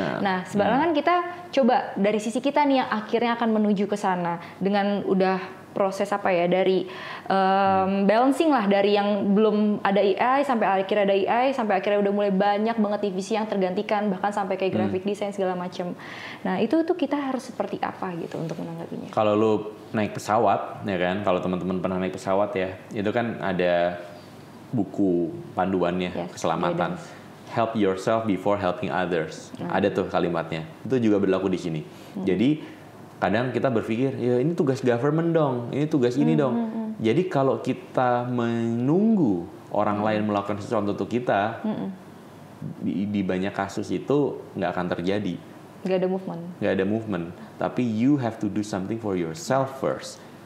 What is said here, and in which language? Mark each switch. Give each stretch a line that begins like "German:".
Indonesian: Nah, sebenarnya kan kita coba dari sisi kita nih yang akhirnya akan menuju ke sana dengan udah proses apa ya dari balancing lah dari yang belum ada AI sampai akhirnya ada AI sampai akhirnya udah mulai banyak banget divisi yang tergantikan bahkan sampai kayak graphic design segala macam. Nah itu tuh kita harus seperti apa gitu untuk menanggapinya? Kalau lu naik pesawat ya kan, kalau teman-teman pernah naik pesawat ya, itu kan ada buku panduannya keselamatan.
English: Help yourself before helping others.
Indonesian: Ada tuh kalimatnya. Itu juga berlaku di sini. Jadi kadang kita berpikir, ya ini tugas government dong, ini tugas ini dong. Jadi kalau kita menunggu orang lain melakukan sesuatu untuk kita, di banyak kasus itu nggak akan terjadi. Nggak ada movement. Tapi
English: you have to do something for yourself first.